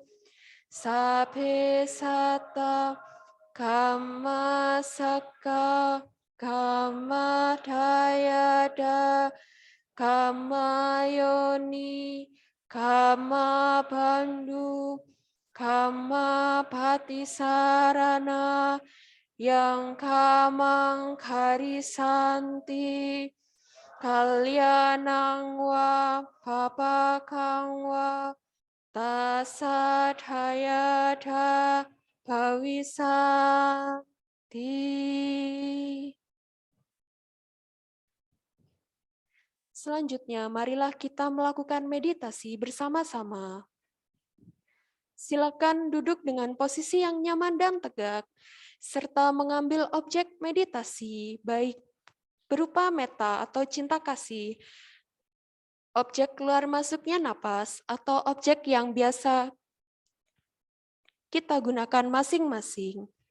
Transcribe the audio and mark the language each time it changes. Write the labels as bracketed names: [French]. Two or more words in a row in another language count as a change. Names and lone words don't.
[Pali] Sabe Sata Kama Saka Kama Dayada Kama Yoni Kama Bandhu Kama Patisarana yang kamang karisanti kalyanang wa papakang wa tasadhayatha bhavisati. [Indonesian] Selanjutnya, marilah kita melakukan meditasi bersama-sama. Silakan duduk dengan posisi yang nyaman dan tegak, serta mengambil objek meditasi, baik berupa meta atau cinta kasih, objek keluar masuknya napas, atau objek yang biasa kita gunakan masing-masing.